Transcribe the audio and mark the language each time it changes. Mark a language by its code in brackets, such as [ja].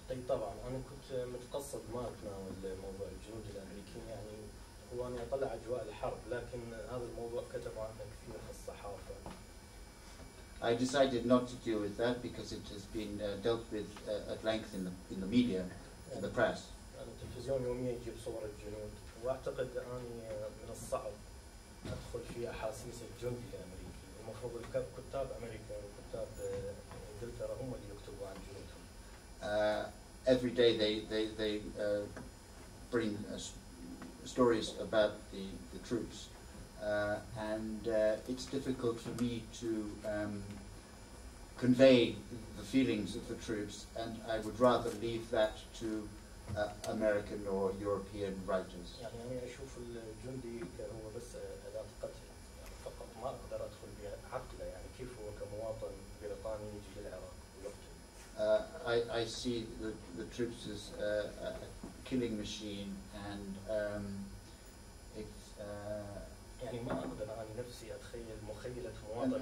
[ar] اي طبعا، انا كنت متقصد ما اتناول موضوع الجنود الامريكيين، يعني هو انا اطلع اجواء الحرب، لكن هذا الموضوع كتبوا عنه كثير في الصحافه. [en] I decided not to deal with that because it has been dealt with at length in the media, in the press. [ar] يعني التلفزيون يوميا يجيب صور الجنود، واعتقد اني من الصعب ادخل في احاسيس الجندي الامريكي، المفروض الكتاب امريكا وكتاب انجلترا هم اللي يكتبوا عن جنودهم. [en] Every day they bring stories about the troops, and it's difficult for me to convey the feelings of the troops, and I would rather leave that to American or European writers. [ar] يعني أنا أشوف الجندي هو بس أداة قتل فقط، ما أقدر أدخل بعقله، يعني كيف هو كمواطن بريطاني يجي للعراق ويقتل. [en] I see the troops as a killing machine, and it's. [ar] يعني ما أقدر أنا نفسي أتخيل مخيلة مواطن.